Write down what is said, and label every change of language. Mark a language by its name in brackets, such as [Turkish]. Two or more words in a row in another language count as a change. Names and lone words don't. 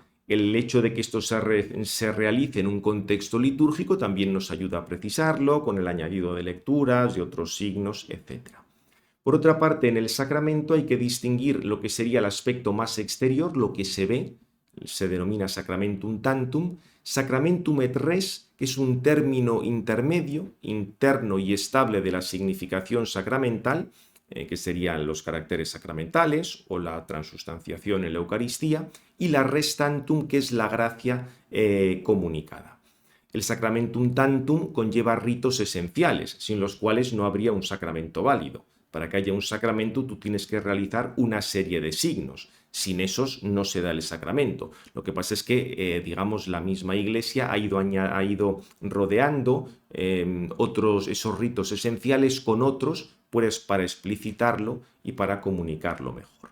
[Spanish] El hecho de que esto se realice en un contexto litúrgico también nos ayuda a precisarlo, con el añadido de lecturas y otros signos, etc. Por otra parte, en el sacramento hay que distinguir lo que sería el aspecto más exterior, lo que se ve, se denomina [Latin] sacramentum tantum, Sacramentum et res, [Spanish] que es un término intermedio, interno y estable de la significación sacramental, que serían los caracteres sacramentales o la transustanciación en la Eucaristía, y la [Latin] res tantum, [Spanish] que es la gracia comunicada. El [Latin] sacramentum tantum [Spanish] conlleva ritos esenciales, sin los cuales no habría un sacramento válido. Para que haya un sacramento tú tienes que realizar una serie de signos. Sin esos no se da el sacramento. Lo que pasa es que, digamos, la misma Iglesia ha ido rodeando esos ritos esenciales con otros, pues para explicitarlo y para comunicarlo mejor.